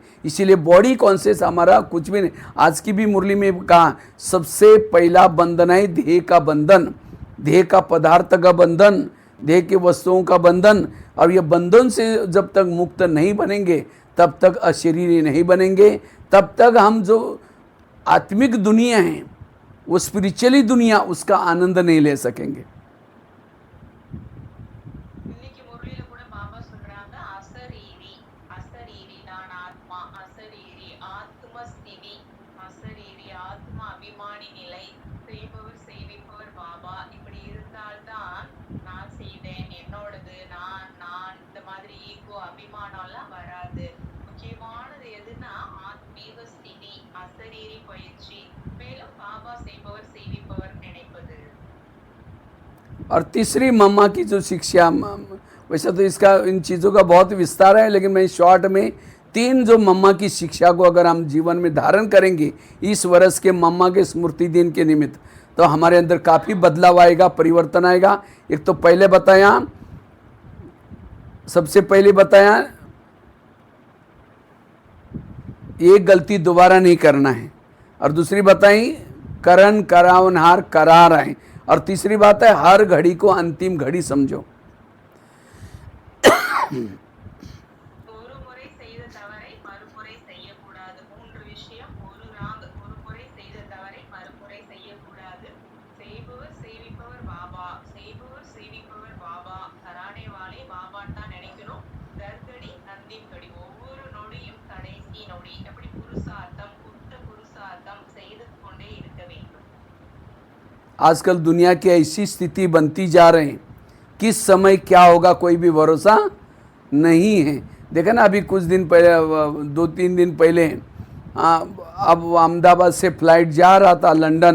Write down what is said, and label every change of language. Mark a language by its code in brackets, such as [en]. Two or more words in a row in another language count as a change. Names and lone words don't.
[hi] इसीलिए [en] body conscious [hi] हमारा कुछ भी नहीं। आज की भी मुरली में कहा, सबसे पहला बंधन है देह का बंधन, देह का पदार्थ का बंधन, देह के वस्तुओं का बंधन। और ये बंधन से जब तक मुक्त नहीं बनेंगे, तब तक अशरीरी नहीं बनेंगे, तब तक हम जो आत्मिक दुनिया है, वो स्पिरिचुअली दुनिया, उसका आनंद नहीं ले सकेंगे। [ta] இன்னைக்கு முரளியில கூட பாபா சொல்றாங்க, அசரீரி, அசரீரி நான் ஆத்மா, அசரீரி ஆத்மஸ்திதி, அசரீரி ஆத்மா அபிமானி நிலை, செய்பவர் செய்விப்பவர் பாபா. இப்படி இருந்தால்தான் நான் செய்தேன், என்னோடது, நான் நான் இந்த மாதிரி ஈகோ அபிமானம் எல்லாம் வராது. முக்கியமானது எதுன்னா ஆத்மீக ஸ்திதி, அசரீரி பயிற்சி, மேலும் பாபா செய்பவர் செய்விப்பவர் நினைப்பது. [hi] और तीसरी मम्मा की जो शिक्षा, वैसे तो इसका इन चीज़ों का बहुत विस्तार है, लेकिन मैं शॉर्ट में 3 जो मम्मा की शिक्षा को अगर हम जीवन में धारण करेंगे इस वर्ष के मम्मा के स्मृति दिन के निमित्त, तो हमारे अंदर काफ़ी बदलाव आएगा, परिवर्तन आएगा। एक तो पहले बताया, सबसे पहले बताया, एक गलती दोबारा नहीं करना है, और दूसरी बताई करण करावनहार करा रहे, और तीसरी बात है हर घड़ी को अंतिम घड़ी समझो। [ta] ஒரு முறை செய்த தவறை மறுமுறை செய்யக்கூடாது. 3 விஷயம். ஒரு ராங், ஒரு முறை செய்த தவறை மறுமுறை செய்யக்கூடாது. செய்பவர் செய்விப்பவர் பாபா, செய்பவர் செய்விப்பவர் பாபா, [hi] कराने वाले [ta] பாபான்னு தான் நினைக்கணும். [hi] हर घड़ी अंतिम घड़ी, [ta] ஒவ்வொரு நொடியும் கடைசி நொடி. அப்படி புருஷார்த்தம், புத்த புருஷார்த்தம் செய்து கொண்டே இருக்க வேண்டும். [hi] आजकल दुनिया की ऐसी स्थिति बनती जा रही है, किस समय क्या होगा कोई भी भरोसा नहीं है। देखा ना, अभी कुछ दिन पहले, 2-3 दिन पहले, अब अहमदाबाद से फ्लाइट जा रहा था लंदन।